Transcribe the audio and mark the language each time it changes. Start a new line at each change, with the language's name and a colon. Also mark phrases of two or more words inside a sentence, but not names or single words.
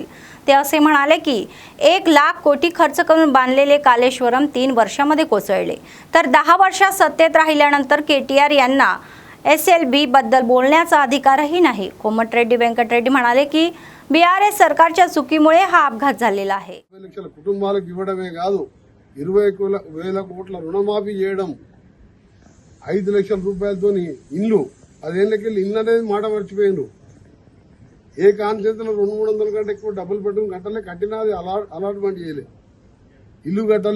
Marathi: ते असे म्हणाले की 1 लाख कोटी खर्च करून बांधलेले कालेश्वरम 3 वर्षांमध्ये कोसळले, तर 10 वर्षात सत्तेत राहिल्यानंतर KTR यांना SLB बद्दल बोलण्याचा अधिकारही नाही। कोमटिरेड्डी वेंकटरेड्डी म्हणाले की BRS सरकारच्या चुकीमुळे हा अपघात झालेला आहे।
Telugu: కుటుంబాలకు ఇవ్వడమే కాదు 20,000 కోట్ల రుణమాఫీ చేయడం, 5 లక్షల రూపాయలతో ఇల్లు 10 ఏళ్లకెళ్ళి ఇల్లు అనేది మాట మర్చిపోయిండ్రు। ఏ కాన్సెన్స్లో 200-300 కంటే ఎక్కువ
English: double bedroom
Telugu: కట్టలే, కట్టినది అలాట్మెంట్ చేయలే, ఇల్లు కట్టలే।